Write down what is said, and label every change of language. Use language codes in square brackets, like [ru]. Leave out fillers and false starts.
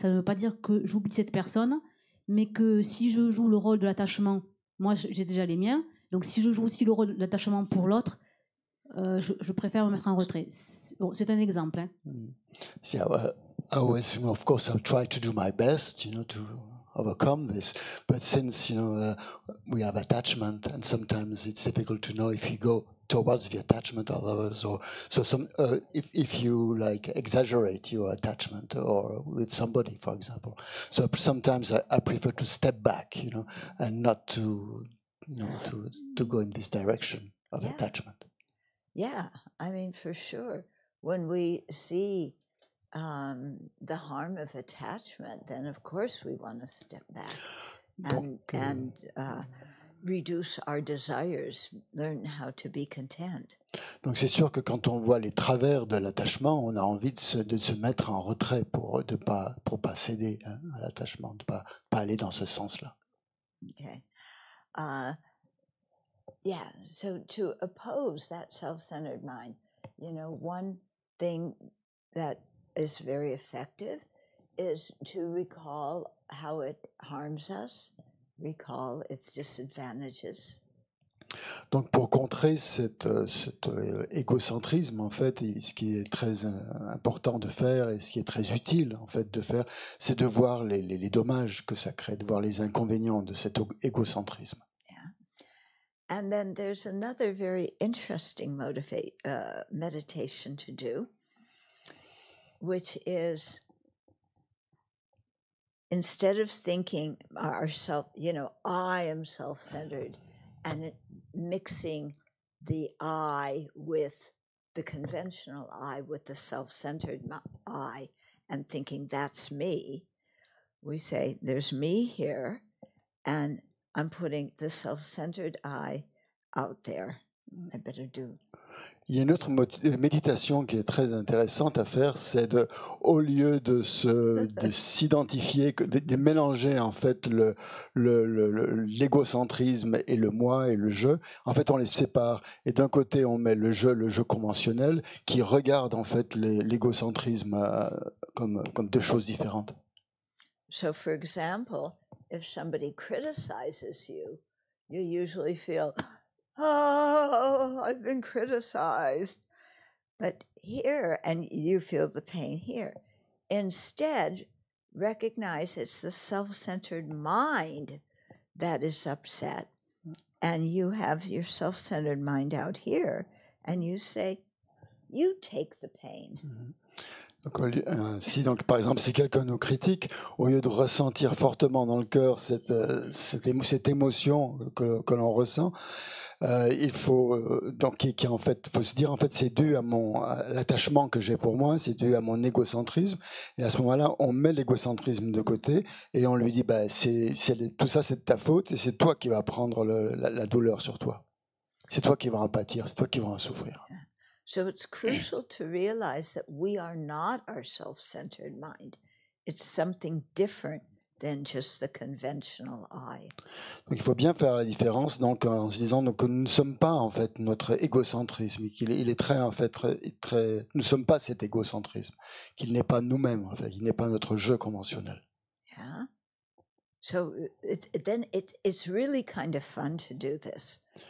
[fr] Ça ne veut pas dire que j'oublie cette personne, mais que si je joue le rôle de l'attachement, moi j'ai déjà les miens, donc si je joue aussi le rôle de l'attachement pour l'autre, je préfère me mettre en retrait. C'est un exemple. Hein. [en] See, I always, of course, I'll try to do my best, to overcome this. But since, we have attachment, and sometimes it's difficult to know if you go towards the attachment of others, or so if you exaggerate your attachment or with somebody, for example. So sometimes I prefer to step back, and not to go in this direction of attachment. Yeah, I mean, for sure. When we see the harm of attachment, then of course we want to step back and reduce our desires, learn how to be content. [fr] Donc c'est sûr que quand on voit les travers de l'attachement, on a envie de se mettre en retrait pour pas céder à l'attachement, de pas aller dans ce sens-là. [en] Okay. Yeah, so to oppose that self-centered mind, one thing that is very effective is to recall how it harms us, recall its disadvantages. [fr] Donc pour contrer cet égocentrisme, en fait, et ce qui est très important de faire et ce qui est très utile en fait de faire, c'est de voir les dommages que ça crée, de voir les inconvénients de cet égocentrisme. [en] And then there's another very interesting meditation to do, which is instead of thinking ourselves, I am self-centered, and mixing the I with the conventional I, with the self-centered I, and thinking that's me, we say there's me here, and I'm putting the self-centered I out there. I better do. [fr] Il y a une autre méditation qui est très intéressante à faire, c'est au lieu de s'identifier, de mélanger en fait l'égocentrisme et le moi et le je. En fait, on les sépare. Et d'un côté, on met le je conventionnel qui regarde en fait l'égocentrisme comme deux choses différentes. [en] So, for example, if somebody criticizes you, you usually feel, oh, I've been criticized. But here, and you feel the pain here. Instead, recognize it's the self-centered mind that is upset. And you have your self-centered mind out here, and you say, you take the pain. Mm-hmm. [fr] Donc, par exemple, si quelqu'un nous critique, au lieu de ressentir fortement dans le cœur cette émotion que l'on ressent, il faut en fait, faut se dire en fait, c'est dû à l'attachement que j'ai pour moi, c'est dû à mon égocentrisme. Et à ce moment-là, on met l'égocentrisme de côté et on lui dit, tout ça, c'est de ta faute et c'est toi qui vas prendre la douleur sur toi. C'est toi qui vas en pâtir, c'est toi qui vas en souffrir. [en] So it's crucial to realize that we are not our self-centered mind. It's something different than just the conventional I. [fr] Donc il faut bien faire la différence donc en se disant que nous ne sommes pas en fait notre égocentrisme, il est très en fait très nous ne sommes pas cet égocentrisme, qu'il n'est pas nous-mêmes en fait, il n'est pas notre je conventionnel. [en] Yeah. So it's really kind of fun to do this.